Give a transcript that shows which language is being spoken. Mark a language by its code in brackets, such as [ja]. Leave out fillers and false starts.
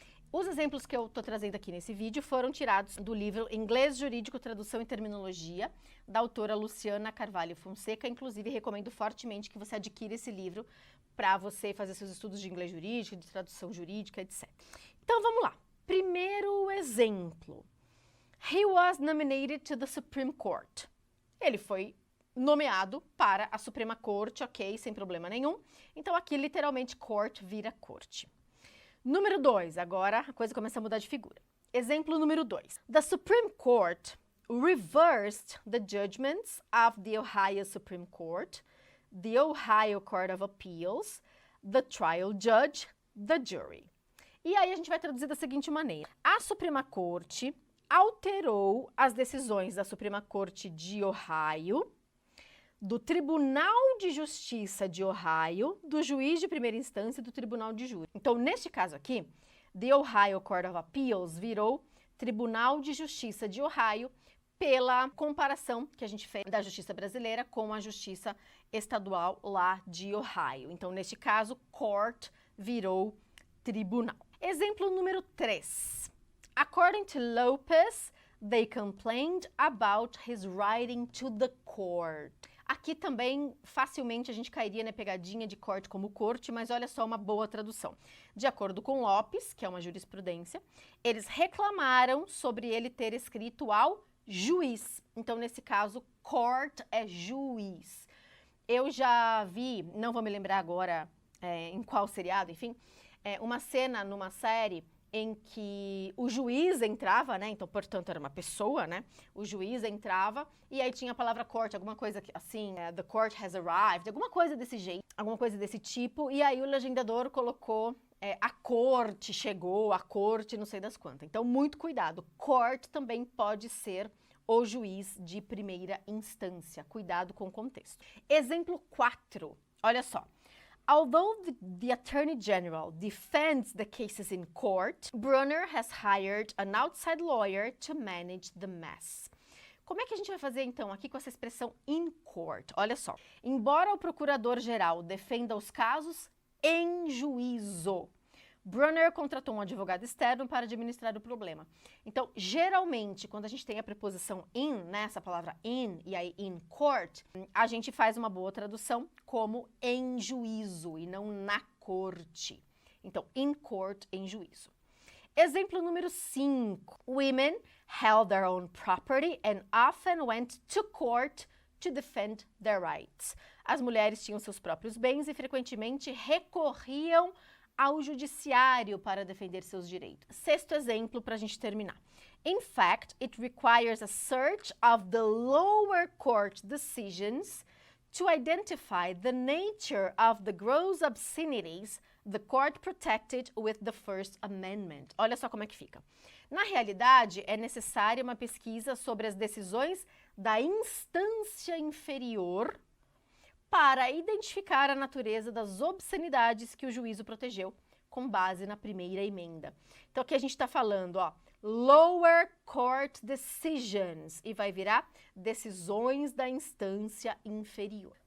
[pt] Os exemplos que eu estou trazendo aqui nesse vídeo foram tirados do livro Inglês Jurídico, Tradução e Terminologia, da autora Luciana Carvalho Fonseca. Inclusive, recomendo fortemente que você adquira esse livro para você fazer seus estudos de inglês jurídico, de tradução jurídica, etc. Então, vamos lá. Primeiro exemplo. [en] He was nominated to the Supreme Court. [pt] Ele foi nomeado para a Suprema Corte, ok, sem problema nenhum. Então, aqui, literalmente, court vira corte. Número 2, agora a coisa começa a mudar de figura. Exemplo número 2. [en] The Supreme Court reversed the judgments of the Ohio Supreme Court, the Ohio Court of Appeals, the trial judge, the jury. [pt] E aí a gente vai traduzir da seguinte maneira. A Suprema Corte alterou as decisões da Suprema Corte de Ohio, do Tribunal de Justiça de Ohio, do juiz de primeira instância e do Tribunal de Júri. Então, neste caso aqui, [en] the Ohio Court of Appeals [pt] virou Tribunal de Justiça de Ohio pela comparação que a gente fez da justiça brasileira com a justiça estadual lá de Ohio. Então, neste caso, court virou tribunal. Exemplo número 3. [en] According to Lopez, they complained about his writing to the court. [pt] Aqui também, facilmente, a gente cairia na pegadinha de corte como corte, mas olha só uma boa tradução. De acordo com Lopes, que é uma jurisprudência, eles reclamaram sobre ele ter escrito ao juiz. Então, nesse caso, court é juiz. Eu já vi, não vou me lembrar agora em qual seriado, enfim, uma cena numa série em que o juiz entrava, né? Então, portanto, era uma pessoa, né? O juiz entrava e aí tinha a palavra court, alguma coisa assim, [en] the court has arrived, [pt] alguma coisa desse jeito, alguma coisa desse tipo. E aí o legendador colocou a corte chegou, a corte não sei das quantas. Então, muito cuidado. Court também pode ser o juiz de primeira instância. Cuidado com o contexto. Exemplo 4. Olha só. [en] Although the Attorney General defends the cases in court, Brunner has hired an outside lawyer to manage the mess. [pt] Como é que a gente vai fazer, então, aqui com essa expressão in court? Olha só. Embora o procurador-geral defenda os casos em juízo, Brunner contratou um advogado externo para administrar o problema. Então, geralmente, quando a gente tem a preposição in, né, essa palavra in, e aí in court, a gente faz uma boa tradução como em juízo e não na corte. Então, in court, em juízo. Exemplo número 5. [en] Women held their own property and often went to court to defend their rights. [pt] As mulheres tinham seus próprios bens e frequentemente recorriam ao judiciário para defender seus direitos. Sexto exemplo para a gente terminar. [en] In fact, it requires a search of the lower court decisions to identify the nature of the gross obscenities the court protected with the First Amendment. [pt] Olha só como é que fica. Na realidade, é necessária uma pesquisa sobre as decisões da instância inferior para identificar a natureza das obscenidades que o juízo protegeu com base na primeira emenda. Então, aqui a gente está falando, ó, [en] lower court decisions, [pt] e vai virar decisões da instância inferior.